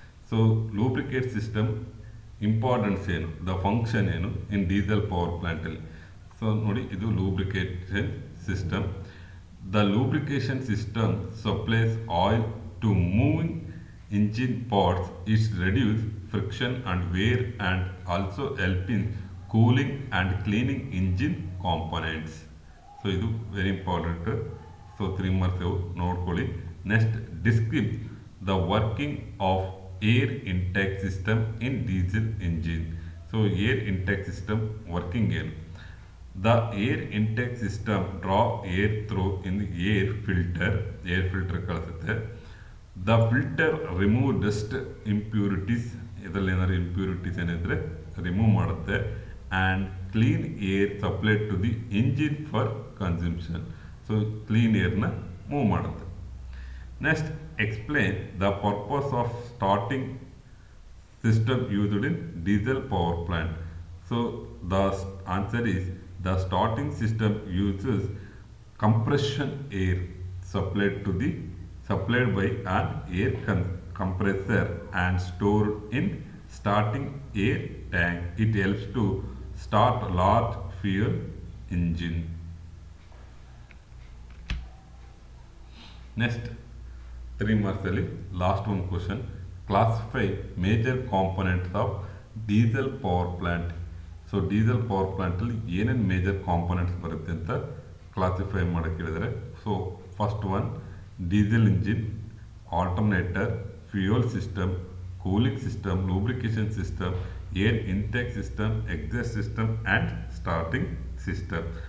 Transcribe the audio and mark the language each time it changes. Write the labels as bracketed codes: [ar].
[kn] So lubricate system importance ಏನು, the function ಏನು ಇನ್ diesel power ಪ್ಲ್ಯಾಂಟಲ್ಲಿ. So ನೋಡಿ, ಇದು lubrication system. [en] The lubrication system supplies oil to moving engine parts. It reduces friction and wear and also help in cooling and cleaning engine components. [kn] So ಇದು very important. So 3 marks ನೋಡ್ಕೊಳ್ಳಿ. [en] Next describe the working of air intake system in diesel engine. So air intake system working ಏನು? The air intake system draw air through in the air filter [kn] ಕಳಿಸುತ್ತೆ. [en] The filter remove dust impurities, [kn] ಇದರಲ್ಲಿ ಏನಾದ್ರು impurities ಏನಿದ್ರೆ remove ಮಾಡುತ್ತೆ. [en] And clean air supplied to the engine for consumption. [kn] So clean ಏರ್ನ move ಮಾಡುತ್ತೆ. [en] Next explain the purpose of starting system used in diesel power plant. So the answer is the starting system uses compression air supplied by an air compressor and stored in starting air tank. It helps to start large fuel engine. Next 3 marks ಅಲ್ಲಿ last one question. Classify major components of diesel power plant. [kn] So diesel power ಪ್ಲಾಂಟಲ್ಲಿ ಏನೇನು major components ಬರುತ್ತೆ ಅಂತ classify ಮಾಡೋಕ್ಕೆ ಹೇಳಿದರೆ, so first one diesel engine, alternator, fuel system, cooling system, lubrication system, air intake system, exhaust system and starting system.